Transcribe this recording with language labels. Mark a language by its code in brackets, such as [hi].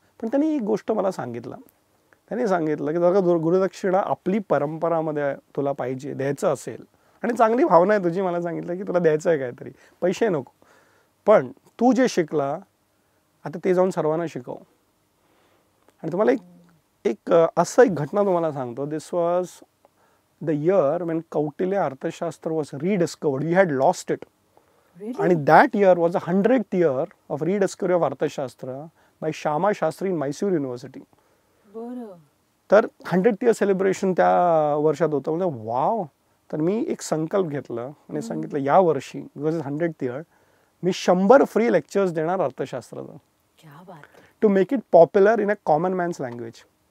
[mr] पण त्यांनी एक गोष्ट मला सांगितलं. त्यांनी सांगितलं की जर का गुरुदक्षिणा आपली परंपरामध्ये तुला पाहिजे, द्यायचं असेल, आणि चांगली भावना आहे तुझी, मला सांगितलं की तुला द्यायचं आहे काहीतरी, पैसे नको, पण तू जे शिकला आता ते जाऊन सर्वांना शिकव. आणि तुम्हाला एक असं एक घटना तुम्हाला सांगतो. [en] This was the year when Kautilya Arthashastra was rediscovered. We had lost it. आणि that year was a 100th year of rediscovery of Arthashastra by Shyama Shastri in Mysore university. [mr] तर 100th इयर सेलिब्रेशन त्या वर्षात होतं. म्हणजे वाव. तर मी एक संकल्प घेतला आणि सांगितलं या वर्षी, because 100th year, मी 100 free lectures देणार अर्थशास्त्राचं, [en] To make it popular in a common man's language.